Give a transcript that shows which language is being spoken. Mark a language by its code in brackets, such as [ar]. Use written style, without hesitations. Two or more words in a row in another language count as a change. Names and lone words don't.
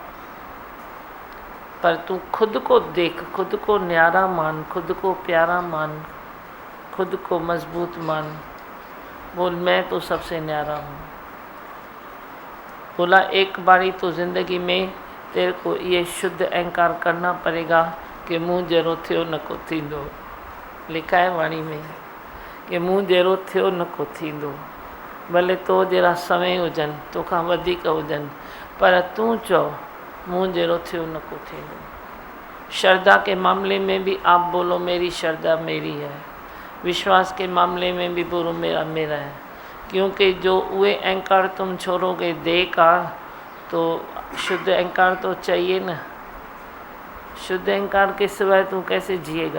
[hi] पर तू खुद को देख, खुद को न्यारा मान, खुद को प्यारा मान, खुद को मजबूत मान। बोल मैं तो सबसे न्यारा हूँ। बोला एक बारी तो ज़िंदगी में तेरे को ये शुद्ध अहंकार करना पड़ेगा कि [sd] मुँह जहिड़ो थियो न को थींदो। [hi] लिखा है वाणी में कि [sd] मुँह जहिड़ो थियो न को थींदो। भले तो जहिड़ा समय हुजनि, तोखां वधीक हुजनि, पर तूं चओ मुँह जहिड़ो थियो न को थींदो। [hi] श्रद्धा के मामले में भी आप बोलो मेरी श्रद्धा मेरी है, विश्वास के मामले में भी बोलो मेरा मेरा है। क्योंकि जो वे अहंकार तुम छोड़ोगे देह का, तो शुद्ध अहंकार तो चाहिए ना। शुद्ध अहंकार के सिवाय तू कैसे जिएगा?